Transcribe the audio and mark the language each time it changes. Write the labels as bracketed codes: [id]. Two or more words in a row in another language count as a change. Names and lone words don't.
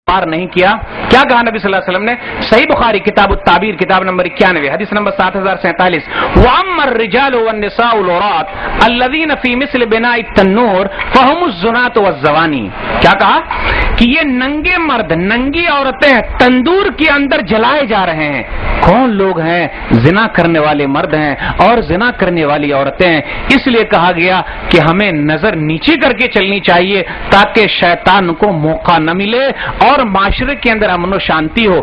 [hi] पार नहीं किया। क्या कहा नबी [ar] صلى الله عليه وسلم [hi] ने? सही बुखारी किताब उत-ताबीर किताब नंबर 91 हदीस नंबर 7047, [ar] وأما الرجال والنساء العراة الذين في مثل بناء التنور فهم الزناة والزواني. [hi] क्या कहा कि ये नंगे मर्द, नंगी औरतें तंदूर के अंदर जलाए जा रहे हैं। कौन लोग हैं? जिना करने वाले मर्द हैं और जिना करने वाली औरतें हैं। इसलिए कहा गया कि हमें नजर नीचे करके चलनी चाहिए ताकि शैतान को मौका न मिले और माशरे के अंदर अमन और शांति हो।